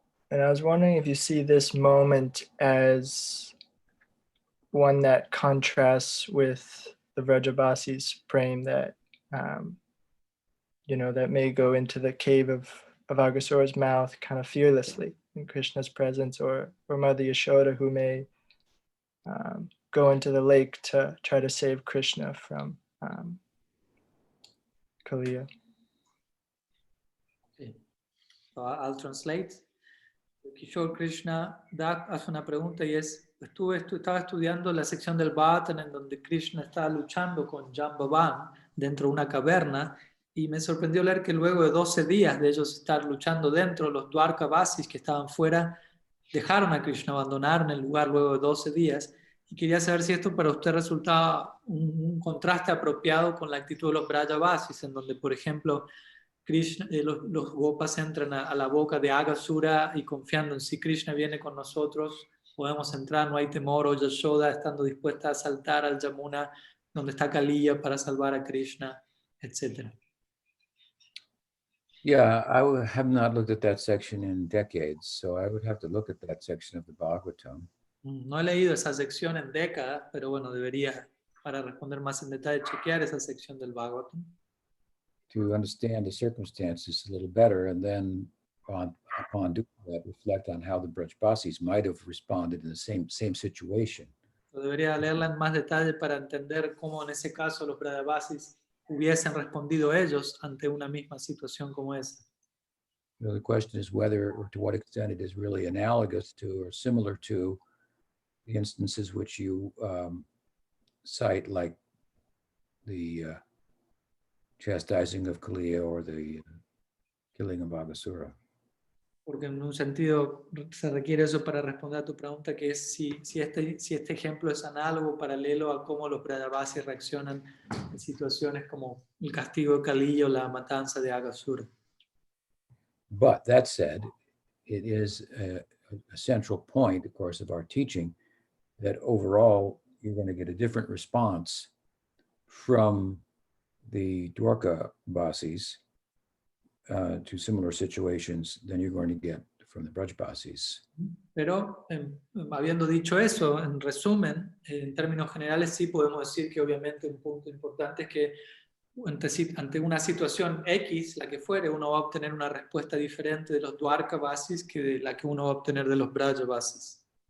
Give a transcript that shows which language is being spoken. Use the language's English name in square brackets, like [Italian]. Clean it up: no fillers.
[English] And I was wondering if you see this moment as one that contrasts with the Vrajavasis praying that, that may go into the cave of Aghasura's mouth kind of fearlessly in Krishna's presence, or Mother Yashoda, who may go into the lake to try to save Krishna from Kaliya. Okay. So I'll translate. [Spanish] Kishore Krishna hace una pregunta y es, estaba estudiando la sección del Bhattan en donde Krishna estaba luchando con Jambavan dentro de una caverna y me sorprendió leer que luego de 12 días de ellos estar luchando dentro, los Dwarkavasis que estaban fuera dejaron a Krishna, abandonaron el lugar luego de 12 días y quería saber si esto para usted resultaba un contraste apropiado con la actitud de los Vrajavasis, en donde, por ejemplo, Krishna, los gopas entran a la boca de Aghasura y confiando en si Krishna viene con nosotros, podemos entrar, no hay temor, o Yashoda estando dispuesta a saltar al Yamuna donde está Kaliya para salvar a Krishna, etc. [English] Yeah, have not looked at that section in decades, so I would have to look at that section of the Bhagavatam. [Spanish] No he leído esa sección en décadas, pero bueno, debería, para responder más en detalle, chequear esa sección del Bhagavatam. [English] To understand the circumstances a little better, and then upon doing that, reflect on how the Brajbasis might have responded in the same situation. [Spanish] Debería leerla en más detalle para entender cómo en ese caso los Brajavasis hubiesen respondido ellos ante una misma situación como esa. [English] The question is whether or to what extent it is really analogous to or similar to the instances which you cite, like the chastising of Kaliya or the killing of Aghasura. [Spanish] Porque en un sentido se requiere eso para responder a tu pregunta, que es si este ejemplo es análogo, paralelo a cómo los Brajavasis reaccionan en situaciones como el castigo de Kaliya o la matanza de Aghasura. [English] But that said, it is a central point, of course, of our teaching that overall you're going to get a different response from the Dwarka Vasis to similar situations than you're going to get from the Brajbasis. [Spanish] Pero habiendo dicho eso, en resumen, en términos generales sí podemos decir que obviamente un punto importante es que ante una situación X, la que fuere, uno va a obtener una respuesta diferente de los Dwarkavasis que de la que uno va a obtener de los Brajavasis.